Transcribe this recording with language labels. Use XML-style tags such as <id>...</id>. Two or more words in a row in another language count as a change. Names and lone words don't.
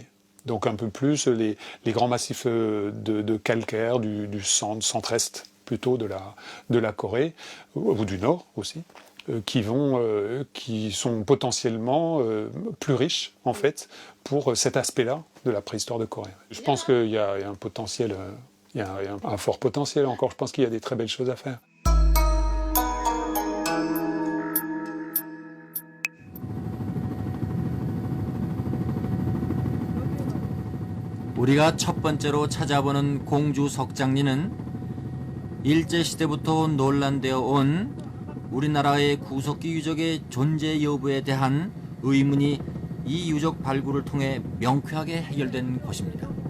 <fr>Donc un peu plus les grands massifs de calcaire, du centre-est plutôt de la Corée, ou du nord aussi. Qui sont potentiellement plus riches, en fait, pour cet aspect-là de la préhistoire de Corée. Je pense qu'il y a un potentiel, il y a un fort potentiel encore. Je pense qu'il y a des très belles choses à faire.</fr> <ko>우리가 첫 번째로 찾아보는 공주 석장리는 일제시대부터 논란되어 온 우리나라의 구석기 유적의 존재 여부에 대한 의문이 이 유적 발굴을 통해 명쾌하게 해결된 곳입니다.</ko>